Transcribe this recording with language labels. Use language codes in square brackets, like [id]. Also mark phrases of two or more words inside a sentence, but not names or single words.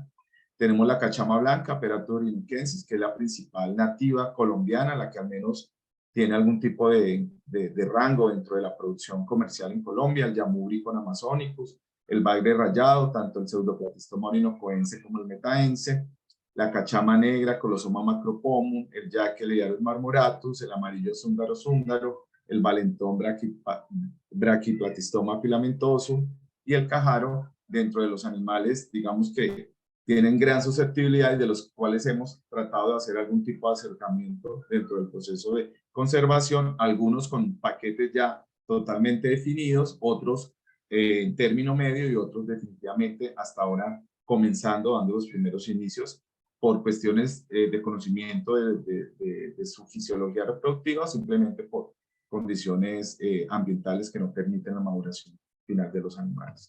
[es] Tenemos la cachama blanca, Peratus orinoquensis, que es la principal nativa colombiana, la que al menos tiene algún tipo de rango dentro de la producción comercial en Colombia, el Yamuricon amazonicus, el bagre rayado, tanto el Pseudoplatystoma orinocoense como el metaense, la cachama negra, Colosoma macropomum, el Jaqueliarus marmoratus, el amarillo zúngaro, el valentón Brachyplatystoma filamentosum y el cajaro, dentro de los animales, digamos que tienen gran susceptibilidad y de los cuales hemos tratado de hacer algún tipo de acercamiento dentro del proceso de conservación, algunos con paquetes ya totalmente definidos, otros en término medio y otros definitivamente hasta ahora comenzando, dando los primeros inicios por cuestiones de conocimiento de su fisiología reproductiva, simplemente por condiciones ambientales que no permiten la maduración final de los animales.